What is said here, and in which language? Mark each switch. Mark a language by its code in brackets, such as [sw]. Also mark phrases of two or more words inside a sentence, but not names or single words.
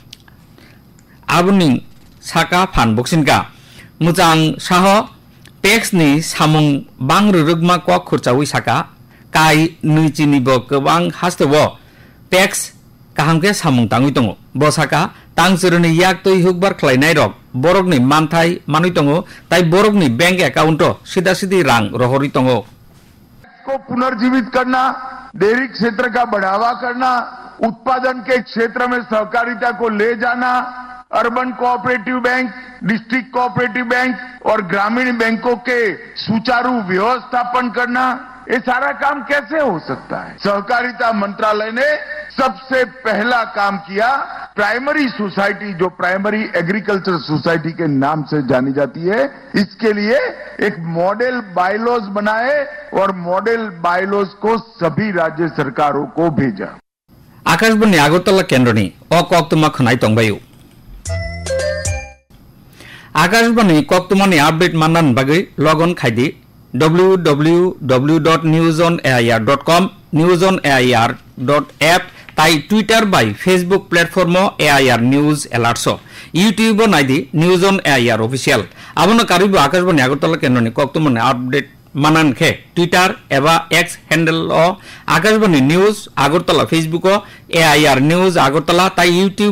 [trp] आबुनि साका फान बक्सिनका मुचां शाह टेक्सनि सामुं बां रुरुगमा कक खुरचावै साका काई नैचिनिबो गोबां हास्तेव टेक्स काहामके सामुं ताङै दङ बसाका तांचुरनि याक तै हुकबार खलायनाय रक बरगनि मानथाय मानै दङ ताई बरगनि [en] bank account [hi] सीधा सीधी [trp] रां रहरि दङ [hi] को पुनर्जीवित करना डेयरी क्षेत्र का बढ़ावा करना उत्पादन के क्षेत्र में सहकारिता को ले जाना [en] urban cooperative bank district cooperative bank [hi] और ग्रामीण बैंकों के सुचारू व्यवस्थापन करना ये सारा काम कैसे हो सकता है? सहकारिता मंत्रालय ने सबसे पहला काम किया, [en] primary society [hi] जो [en] primary agriculture society [hi] के नाम से जानी जाती है, इसके लिए एक [en] model bylaws [hi] बनाए और [en] model bylaws [hi] को सभी राज्य सरकारों को भेजा। [trp] आकाशवाणी आगरतला केंद्रनि अकक्तमा खनाय तंबायो आकाशवाणी कक्तमानि आपडेट माननान बागै लगन खायदि www.newsonair.com newsonair.app ताई ट्विटर बाय [en] Facebook platform AIR News Alerts [trp] यूट्यूब नाइदि [en] News On AIR Official [trp] आबनो कारिबो आकाशवाणी आगरतला केंद्रनि कक्तमानि आपडेट माननान खे ट्विटर एबा [en] X handle [trp] आकाशवाणी न्यूज आगरतला फेसबुक AIR न्यूज आगरतला ताई यूट्यूब